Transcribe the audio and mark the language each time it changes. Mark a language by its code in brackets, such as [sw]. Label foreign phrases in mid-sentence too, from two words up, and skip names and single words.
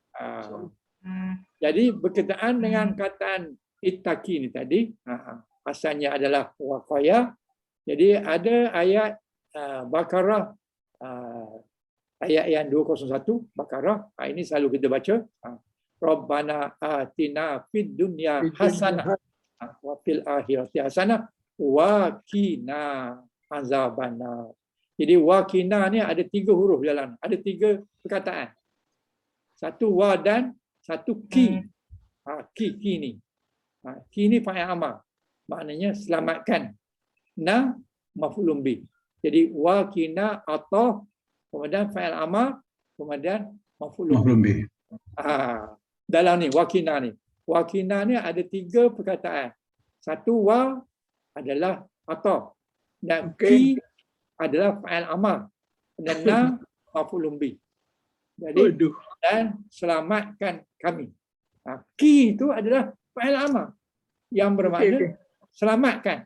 [ms] Jadi berkaitan dengan kataan ittaqi ni tadi, asalnya adalah waqaya. Jadi ada ayat Baqarah, ayat yang 201 Baqarah, ini selalu kita baca. [ar] ربنا آتنا في الدنيا حسنة وفي الآخرة حسنة وقنا عذاب النار. [ms] Jadi [ar] وقنا [ms] ni ada 3 huruf dalam, ada 3 perkataan. Satu wa dan satu ki. Ki ni. Ki ni [ar] فعل أمر. [ms] Maknanya selamatkan. [ar] نا مفعول به. [ms] Jadi [ar] وقنا [ms] atau kemudian [ar] فعل أمر, [ms] kemudian [ar] مفعول به. [ms] Dalam ni [ar] وقنا [ms] ni. [ar] وقنا [ms] ni ada 3 perkataan. Satu wa adalah atau dan ki adalah [ar] فعل أمر [ms] dan na [ar] مفعول به. [ms] Jadi dan selamatkan kami. Ki itu adalah [ar] فعل أمر [ms] yang bermakna selamatkan.